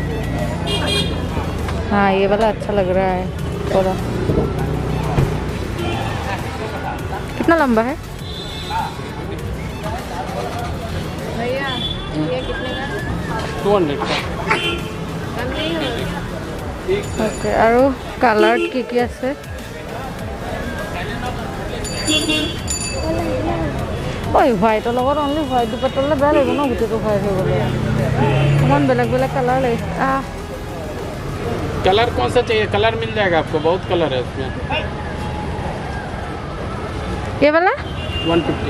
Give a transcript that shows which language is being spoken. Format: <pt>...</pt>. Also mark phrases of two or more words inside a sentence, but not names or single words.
<hi>हाँ ये वाला अच्छा लग रहा है थोड़ा। कितना लंबा है भैया? ये कितने का? 200 का।</hi> <as>ओके আৰু কালাৰ কি কি আছে? ওই হোৱাইটৰ লগত</as> <en>only white</en> <as>দুপাট্টা ল'লে বেয়া লাগিব ন গোটেইটো হোৱাইট হৈ গ'লে অকণমান বেলেগ বেলেগ কালাৰ লাগে</as> <hi>कलर कौन सा चाहिए? कलर मिल जाएगा आपको, बहुत कलर है इसमें। ये वाला 150।</hi>